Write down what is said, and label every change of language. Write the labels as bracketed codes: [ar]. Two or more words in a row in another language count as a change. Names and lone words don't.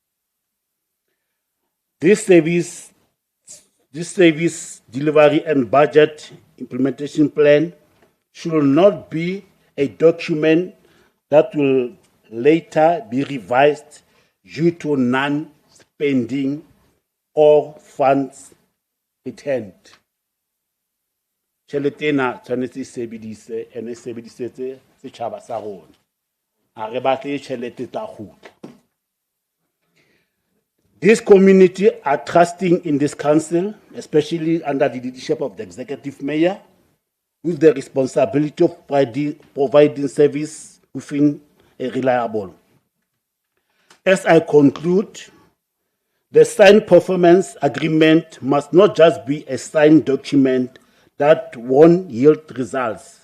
[en] This service delivery and budget implementation plan should not be a document that will later be revised due to non-spending or funds returned. [st] Tšhelete ena tshwanetse e sebedise ene e sebedisetse setšhaba sa rona. Ha re batle tšhelete tla kgutla. [en] This community are trusting in this council, especially under the leadership of the executive mayor, with the responsibility of providing service within a reliable. As I conclude, the signed performance agreement must not just be a signed document that won't yield results.